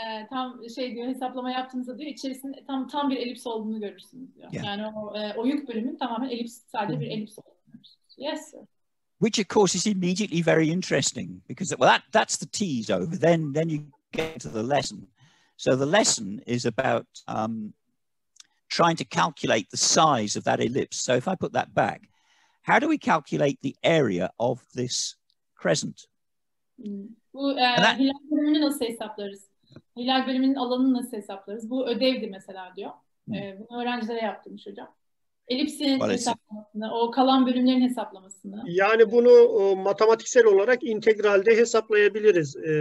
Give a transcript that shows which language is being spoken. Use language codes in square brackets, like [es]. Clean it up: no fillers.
[tr] Tam diyor, hesaplama yaptığınızda diyor içerisinde tam bir elips olduğunu görürsünüz diyor. [en] Yeah. [tr] Yani o oyuk bölümün tamamen elips, sadece bir elips olduğunu görürsünüz. [en] Yes sir. Which of course is immediately very interesting, because that's the tease over. Then you get to the lesson. So the lesson is about trying to calculate the size of that ellipse. So if I put that back, how do we calculate the area of this crescent? [tr] Bu hilal bölümünü nasıl hesaplarız? Hilal bölümünün alanını nasıl hesaplarız? Bu ödevdi mesela diyor. Bunu öğrencilere yaptırmış hocam. Elipsin hesaplamasını, o kalan bölümlerin hesaplamasını. Yani bunu matematiksel olarak integralde hesaplayabiliriz.